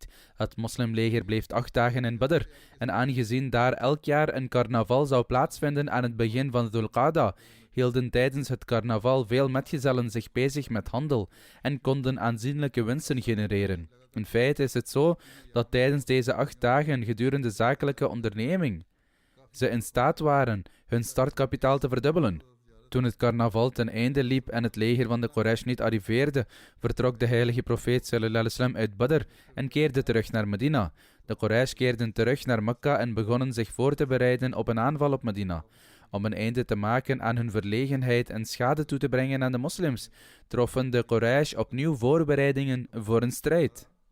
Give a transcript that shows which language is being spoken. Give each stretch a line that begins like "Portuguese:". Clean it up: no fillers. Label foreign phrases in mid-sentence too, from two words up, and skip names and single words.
Dutch: Het moslimleger bleef 8 dagen in Badr en aangezien daar elk jaar een carnaval zou plaatsvinden aan het begin van Dhul Qa'da, hielden tijdens het carnaval veel metgezellen zich bezig met handel en konden aanzienlijke winsten genereren. In feite is het zo dat tijdens deze 8 dagen gedurende zakelijke onderneming ze in staat waren hun startkapitaal te verdubbelen. Toen het carnaval ten einde liep en het leger van de Quraysh niet arriveerde, vertrok de heilige profeet
Arabic: صلى الله عليه وسلم
Dutch: uit Badr en keerde terug naar Medina. De Quraysh keerden terug naar Mekka en begonnen zich voor te bereiden op een aanval op Medina. Om een einde te maken aan hun verlegenheid en schade toe te brengen aan de moslims, troffen de Quraysh opnieuw voorbereidingen voor een strijd.